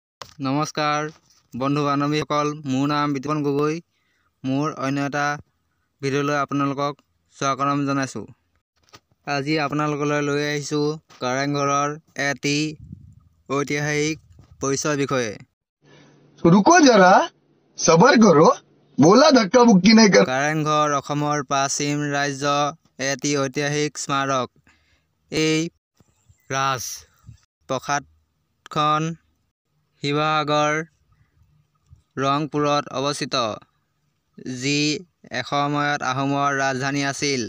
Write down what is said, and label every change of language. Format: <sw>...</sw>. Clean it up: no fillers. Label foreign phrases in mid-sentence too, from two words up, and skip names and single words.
<as>নমস্কাৰ বন্ধু বান্ধৱীসকল, মোৰ নাম বিতোপন গগৈ। মোৰ অন্য এটা ভিডিঅ'লৈ আপোনালোকক স্বাগতম জনাইছোঁ। আজি আপোনালোকলৈ লৈ আহিছোঁ কাৰেংঘৰৰ এটি ঐতিহাসিক পৰিচয় বিষয়ে।</as> <hi>रुको जरा सबर करो बोला धक्का मुक्की नहीं कर।</hi> <as>কাৰেংঘৰ অসমৰ প্ৰাচীন ৰাজ্য এটি ঐতিহাসিক স্মাৰক। এই ৰাজ প্ৰাসাদখন শিৱসাগৰ ৰংপুৰত অৱস্থিত, যি এসময়ত আহোমৰ ৰাজধানী আছিল।</as>